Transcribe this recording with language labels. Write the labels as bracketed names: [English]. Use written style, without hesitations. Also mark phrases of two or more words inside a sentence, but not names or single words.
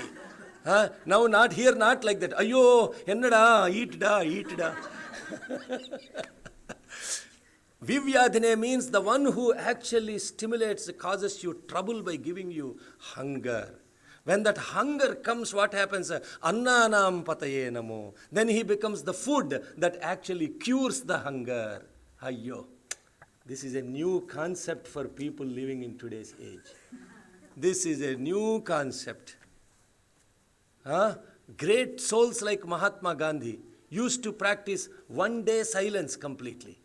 [English] Now, not here, not like that. [Tamil] ஐயோ, என்னடா, eat da. [English] Vivyadhine means the one who actually stimulates, causes you trouble by giving you hunger. When that hunger comes, what happens? [Sanskrit] अन्नानां पतये नमो. [English] Then he becomes the food that actually cures the hunger. Ayyo. This is a new concept for people living in today's age. This is a new concept. Great souls like Mahatma Gandhi used to practice 1 day silence completely.